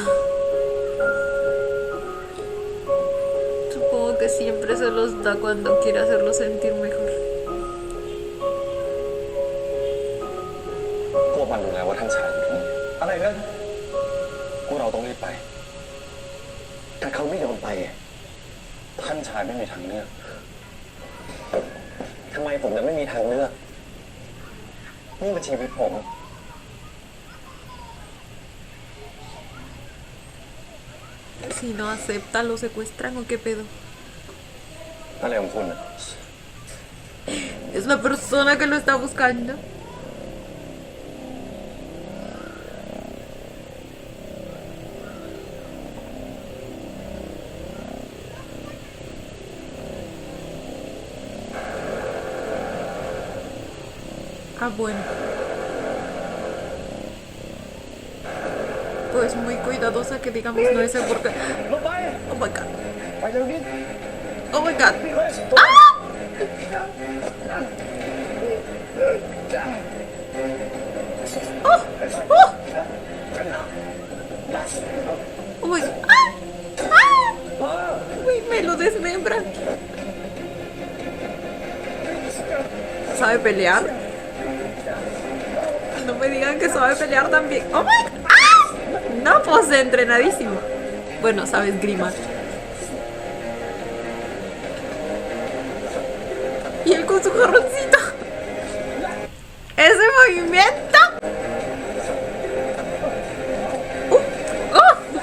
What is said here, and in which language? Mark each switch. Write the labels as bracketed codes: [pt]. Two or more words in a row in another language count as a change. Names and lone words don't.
[es] Supongo que siempre se los da cuando quiere hacerlos sentir mejor. [th] พวกมันรู้แล้วว่าท่านชายอยู่ที่นี่ อะไรนะ พวกเราต้องรีบไป แต่เขาไม่ยอมไป ท่านชายไม่มีทางเลือก ทำไมผมจะไม่มีทางเลือก นี่มันชีวิตผม [es] Si no acepta, ¿lo secuestran o qué pedo? [th] อะไรของคุณอะ [es] Es la persona que lo está buscando. Ah, bueno. Pues muy cuidadosa que digamos no es porque... [en] Oh my god. Oh my god. ¡Ah! ¡Oh! ¡Oh! Oh my god. ¡Ah! [es] ¡Ah! Uy, me lo desmembra. ¿Sabe pelear? No me digan que sabe pelear también. [en] ¡Oh my god! [es] ¡Ah! No, pues entrenadísimo. Bueno, sabe esgrima. Y él con su jarroncito. Ese movimiento. ¡Oh!